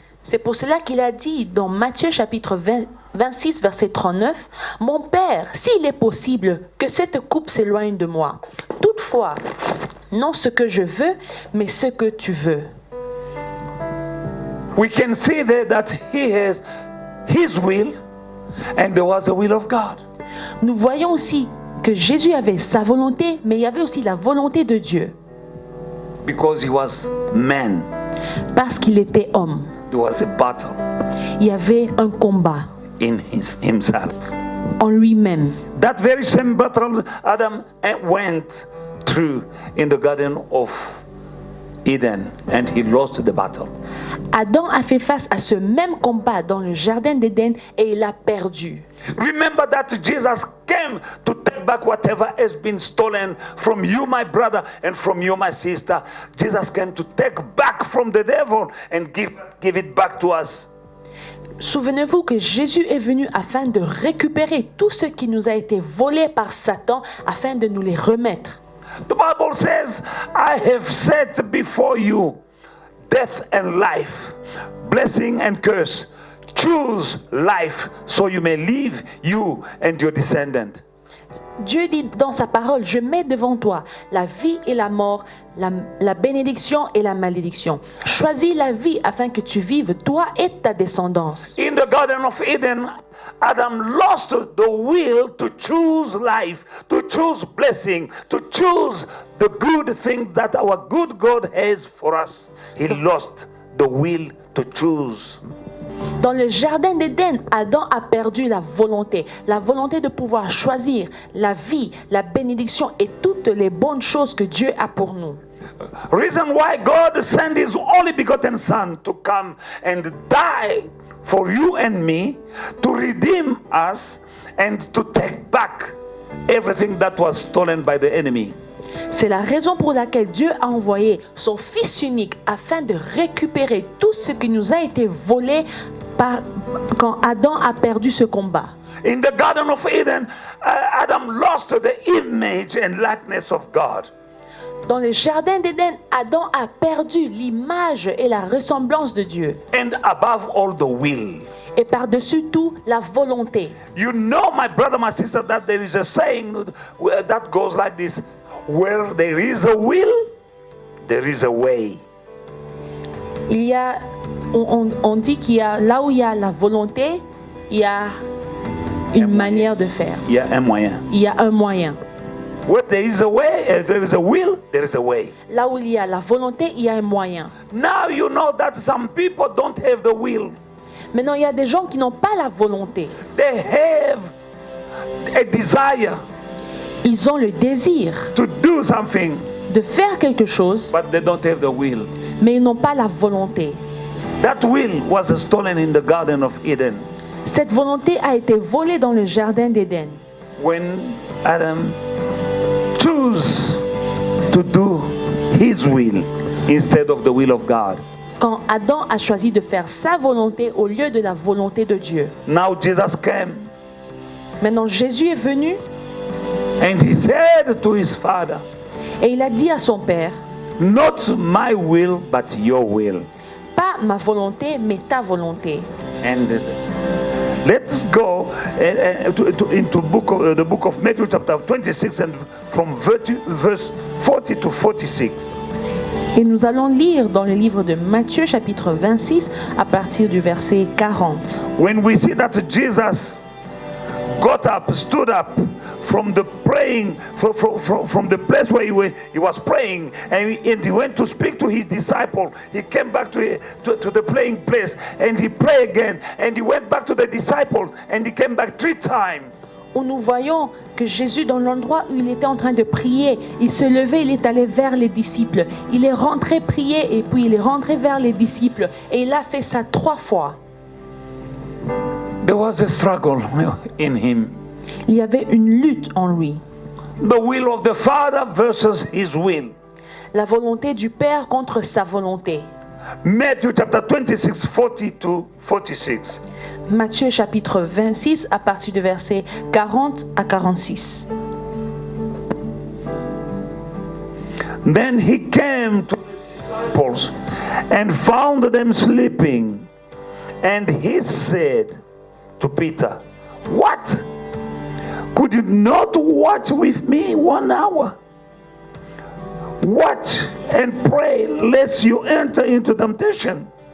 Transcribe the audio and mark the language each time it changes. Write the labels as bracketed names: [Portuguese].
[French] C'est pour cela qu'il a dit dans Matthieu chapitre 26 verset 39, « Mon Père, s'il est possible que cette coupe s'éloigne de moi. Toutefois, non ce que je veux, mais ce que tu veux. » [English] We can see there that he has his will and there was the will of God. [French] Nous voyons aussi que Jésus avait sa volonté, mais il y avait aussi la volonté de Dieu. [English] Because he was man, [French] Parce qu'il était homme. [English] there was a battle [French] Il y avait un combat [English] in himself. [French] en lui-même. [English] That very same battle Adam went through in the Garden of Eden, and he lost the battle. [French] Adam a fait face à ce même combat dans le jardin d'Éden et il a perdu. [English] Remember that Jesus came to take back whatever has been stolen from you, my brother, and from you, my sister. Jesus came to take back from the devil and give it back to us. [French] Souvenez-vous que Jésus est venu afin de récupérer tout ce qui nous a été volé par Satan afin de nous les remettre. [English] The Bible says, "I have set before you death and life, blessing and curse. Choose life so you may live, you and your descendant." [French] Dieu dit dans sa parole, je mets devant toi la vie et la mort, la bénédiction et la malédiction. Choisis la vie afin que tu vives, toi et ta descendance. [English] In the Garden of Eden, Adam lost the will to choose life, to choose blessing, to choose the good thing that our good God has for us. He lost the will to choose. [French] Dans le jardin d'Éden, Adam a perdu la volonté de pouvoir choisir la vie, la bénédiction et toutes les bonnes choses que Dieu a pour nous. [English] Reason why God sent his only begotten son to come and die for you and me, to redeem us and to take back everything that was stolen by the enemy. [French] C'est la raison pour laquelle Dieu a envoyé son Fils unique afin de récupérer tout ce qui nous a été volé quand Adam a perdu ce combat. [English] In the Garden of Eden, Adam lost the image and likeness of God. [French] Dans le jardin d'Éden, Adam a perdu l'image et la ressemblance de Dieu. [English] And above all, the will. [French] Et par-dessus tout, la volonté. [English] You know, my brother, my sister, that there is a saying that goes like this: where there is a will, there is a way. [French] Il y a, on dit qu'il y a, là où il y a la volonté, il y a une manière de faire. Il y a un moyen. Il y a un moyen. [English] Where there is a way, there is a will, there is a way. [French] Là où il y a la volonté, il y a un moyen. [English] Now you know that some people don't have the will. [French] Maintenant, il y a des gens qui n'ont pas la volonté. [English] They have a desire [French] Ils ont le désir [English] to do something, [French] de faire quelque chose, [English] but they don't have the will. [French] mais ils n'ont pas la volonté. [English] That will was stolen in the Garden of Eden [French] Cette volonté a été volée dans le jardin d'Éden. [English] when Adam chose to do his will instead of the will of God. [French] Quand Adam a choisi de faire sa volonté au lieu de la volonté de Dieu. [English] Now Jesus came [French] Maintenant, Jésus est venu [English] and he said to his father, [French] et il a dit à son Père, [English] not my will, but your will. [French] pas ma volonté, mais ta volonté. [English] And let's go into the book of Matthew chapter 26 and from verse 40 to 46. [French] Et nous allons lire dans le livre de Matthieu chapitre 26 à partir du verset 40. [English] When we see that Jesus got up, stood up from the praying, from the place where he was praying, and he went to speak to his disciple. He came back to the praying place and he prayed again, and he went back to the disciple and he came back 3 times. [French] Où nous voyons que Jésus, dans l'endroit où il était en train de prier, il se levait, il est allé vers les disciples. Il est rentré prier et puis il est rentré vers les disciples. Et il a fait ça 3 fois. [English] There was a struggle in him. [French] Il y avait une lutte en lui. [English] The will of the Father versus his will. [French] La volonté du Père contre sa volonté. [English] Matthew chapter 26, 40 to 46. [French] Matthieu chapitre 26 à partir du verset 40 à 46. [English] Then he came to the disciples and found them sleeping. And he said to Peter, what? Could you not watch with me 1 hour? Watch and pray lest you enter into temptation.